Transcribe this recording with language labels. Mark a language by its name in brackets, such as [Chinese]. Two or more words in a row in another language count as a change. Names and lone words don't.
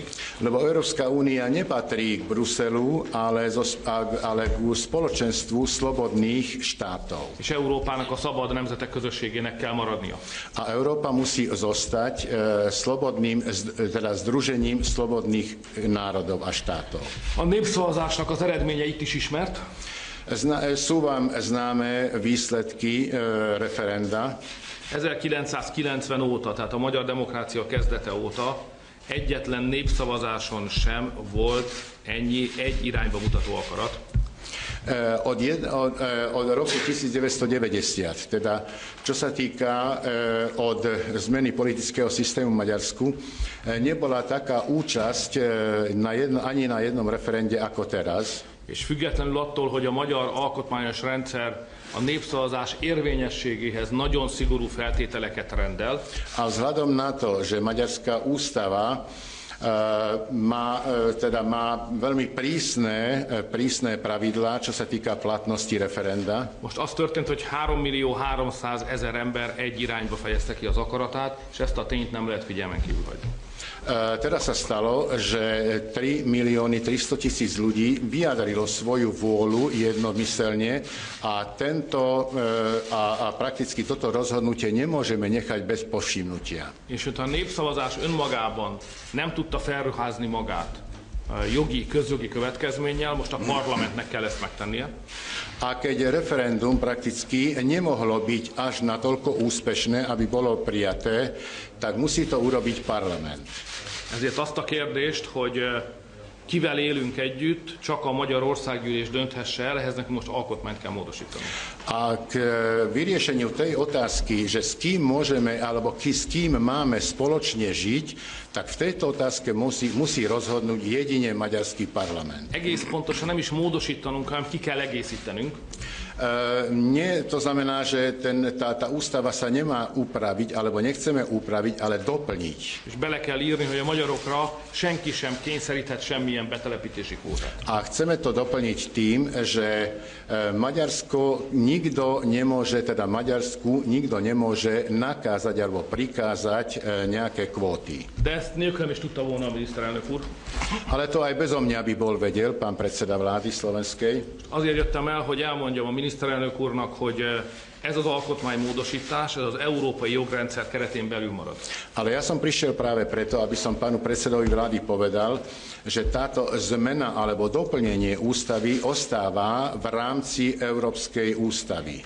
[Slovak] Lebo Európska únia nepatrí k Bruselu, ale k spoločenstvu slobodných štátov. [Hungarian] És Európának a szabad nemzetek közösségének kell maradnia. [Slovak] A Európa musí zostať združením slobodných národov a štátov. [Hungarian] A népszavazásnak az eredménye itt is ismert. [Slovak] Sú vám známe výsledky referenda. [Hungarian] 1990 óta, tehát a magyar demokrácia kezdete óta egyetlen népszavazáson sem volt ennyi egy irányba mutató akarat. [Slovak] Od roku 1990, teda čo sa týka od zmeny politického systému v Maďarsku, nebola taká účasť ani na jednom referende ako teraz. [Hungarian] És függetlenül attól, hogy a magyar alkotmányos rendszer a népszavazás érvényességéhez nagyon szigorú feltételeket rendel. [Slovak] A vzhľadom na to, že maďarská ústava má veľmi prísne pravidlá, čo sa týka platnosti referenda. [Hungarian] Most az történt, hogy 3.300.000 ember egy irányba fejezte ki az akaratát, és ezt a tényt nem lehet figyelmen kívül hagyni. [Slovak] Teraz sa stalo, že 3.300.000 ľudí vyjadrilo svoju vôľu jednomyselne a prakticky toto rozhodnutie nemôžeme nechať bez povšimnutia. [Hungarian] És hogyha a népszavazás önmagában nem tudta felruházni magát közjogi következménnyel, most a parlamentnek kell ezt megtennie. [Slovak] A keď referendum prakticky nemohlo byť až natoľko úspešné, aby bolo prijaté, tak musí to urobiť parlament. [Hungarian] Ezért azt a kérdést, hogy kivel élünk együtt, csak a Magyar Országgyűlés dönthesse el, ehhez nekünk most alkotmányt kell módosítani. [Slovak] A k vyriešeniu tej otázky, že s kým môžeme, alebo s kým máme spoločne žiť, tak v tejto otázke musí rozhodnúť jedine maďarský parlament. [Hungarian] Egész pontosan nem is módosítanunk, hanem ki kell egészítenünk. [Slovak] To znamená, že tá ústava sa nemá upraviť, alebo nechceme upraviť, ale doplniť. [Hungarian] És bele kell írni, hogy a magyarokra senki sem kényszeríthet semmilyen betelepítési kvótát. [Slovak] A chceme to doplniť tým, že Maďarsku nikto nemôže nakázať alebo prikázať nejaké kvóty. [Hungarian] De ezt nélkülem is tudta volna a miniszterelnök úr. [Slovak] Ale to aj bezo mňa by bol vedel pán predseda vlády slovenskej. [Hungarian] Azért jöttem el, hogy elmondjam a miniszterelnök úrnak, hogy ez az alkotmánymódosítás, ez az európai jogrendszer keretén belül marad. [Slovak] Ale ja som prišiel práve preto, aby som pánu predsedovi vlády povedal, že táto zmena alebo doplnenie ústavy ostáva v rámci Európskej ústavy.